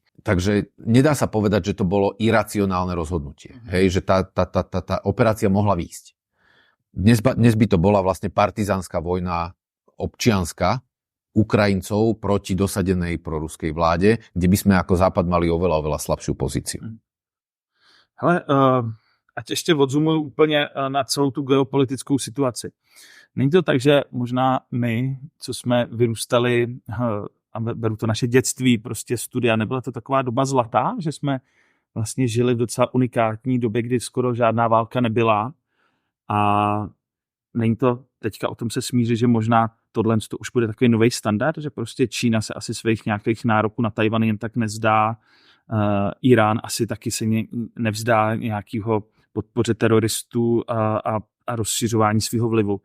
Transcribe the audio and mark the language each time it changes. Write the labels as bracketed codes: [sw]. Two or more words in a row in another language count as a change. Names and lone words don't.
[sk] Takže nedá sa povedať, že to bolo iracionálne rozhodnutie. Hej, že tá operácia mohla výjsť. Dnes by to bola vlastne partizánska vojna občianska Ukrajincov proti dosadenej proruskej vláde, kde by sme ako Západ mali oveľa slabšiu pozíciu. [cs] Hele, ať ještě odzumuju úplně na celou tu geopolitickou situaci. Není to tak, že možná my, co jsme vyrůstali, a beru to naše dětství, prostě studia, nebyla to taková doba zlatá, že jsme vlastně žili v docela unikátní době, kdy skoro žádná válka nebyla a není to teďka o tom se smířit, že možná tohle to už bude takový nový standard, že prostě Čína se asi svých nějakých nároků na Tajvan jen tak nezdá, Irán asi taky se nevzdá nějakého podpoře teroristů a rozšiřování svého vlivu.